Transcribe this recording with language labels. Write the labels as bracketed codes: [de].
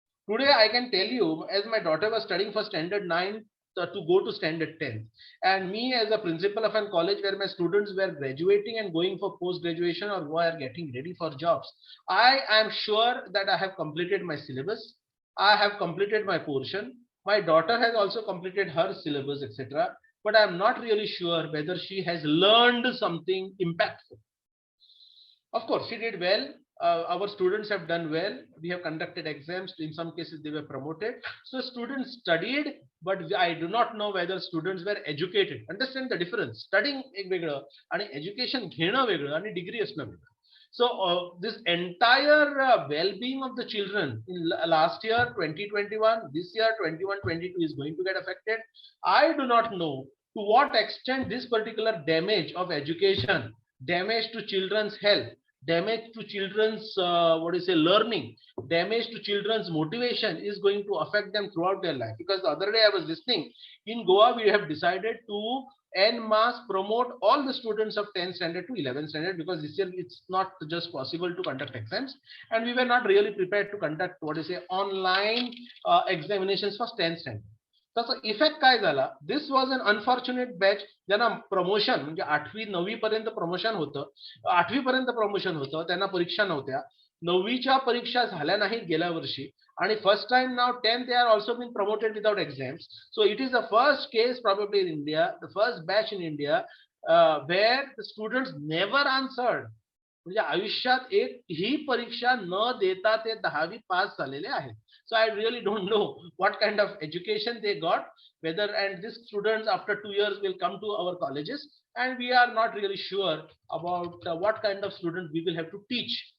[en] Today I can tell you, as my daughter was studying for standard 9 to go to standard 10, and me as a principal of a college where my students were graduating and going for post graduation or who are getting ready for jobs, I am sure that I have completed my syllabus, I have completed my portion, my daughter has also completed her syllabus, etc., but I am not really sure whether she has learned something impactful. Of course she did well. Our students have done well. We have conducted exams. In some cases, they were promoted. So students studied, but I do not know whether students were educated. Understand the difference. [mr] Studying एक वेगळं आणि education घेणं वेगळं आणि degree असणं वेगळं. [en] So this entire well-being of the children in last year 2021, this year 21-22 is going to get affected. I do not know to what extent this particular damage of education, damage to children's health, damage to children's learning, damage to children's motivation is going to affect them throughout their life. Because the other day I was listening, in Goa we have decided to en masse promote all the students of 10th standard to 11th standard, because this year it's not just possible to conduct exams, and we were not really prepared to conduct online examinations for 10th standard. [mr] त्याचा effect काय झाला, [en] this was an unfortunate batch [mr] ज्यांना promotion म्हणजे 8वी 9वी पर्यंत promotion होतं, 8वी पर्यंत promotion होतं, त्यांना परीक्षा नव्हत्या, 9वीच्या परीक्षा झाल्या नाहीत गेल्या वर्षी, आणि [en] First time now 10th they are also been promoted without exams. So it is the first case probably in India, the first batch in India where the students never answered, [mr] म्हणजे आयुष्यात एक ही परीक्षा न देता ते 10वी पास झालेले आहेत. [en] So I really don't know what kind of education they got, whether, and these students after 2 years will come to our colleges, and we are not really sure about what kind of students we will have to teach.